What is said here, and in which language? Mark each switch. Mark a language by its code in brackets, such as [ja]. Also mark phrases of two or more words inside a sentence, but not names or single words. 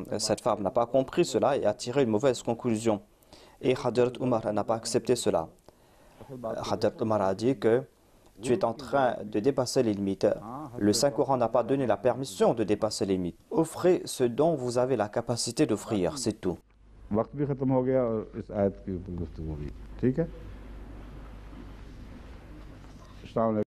[fr] Cette femme n'a pas compris cela et a tiré une mauvaise conclusion. Et Hadrat Omar n'a pas accepté cela. Hadrat Omar a dit que tu es en train de dépasser les limites. Le Saint-Coran n'a pas donné la permission de dépasser les limites. Offrez ce dont vous avez la capacité d'offrir, c'est tout. [ur] وقت بھی ختم ہو گیا اور اس آیت کے اوپر گفتگو ہوئی. ٹھیک ہے.